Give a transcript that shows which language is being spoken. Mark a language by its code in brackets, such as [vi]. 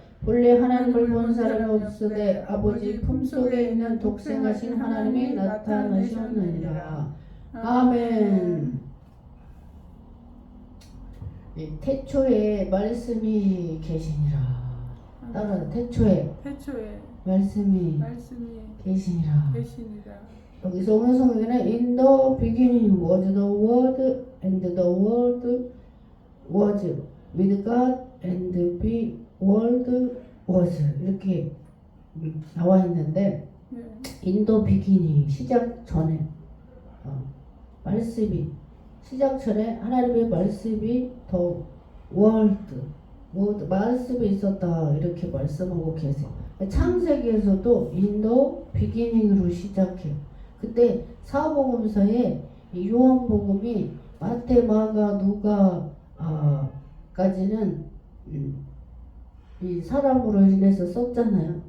[ko] 본래 하나님을 본 사람이 없으되 아버지 품속에 있는 독생하신 하나님이 나타나셨느니라. 아멘. 태초에 말씀이 계시니라. 따라 태초에 말씀이 계시니라. 여기서 오늘 성경에는 [en] In the beginning was the word and the word was [ko] with God and the word was 이렇게 나와 있는데 [en] In the beginning [ko] 시작 전에 말씀이 시작 전에 하나님의 말씀이 더 word 말씀이 있었다 이렇게 말씀하고 계세요. 창세기에서도 [en] in the beginning [ko] 으로 시작해요. 그때 사복음서에 요한복음이 마태, 마가, 누가 까지는 이 사람으로 인해서 썼잖아요.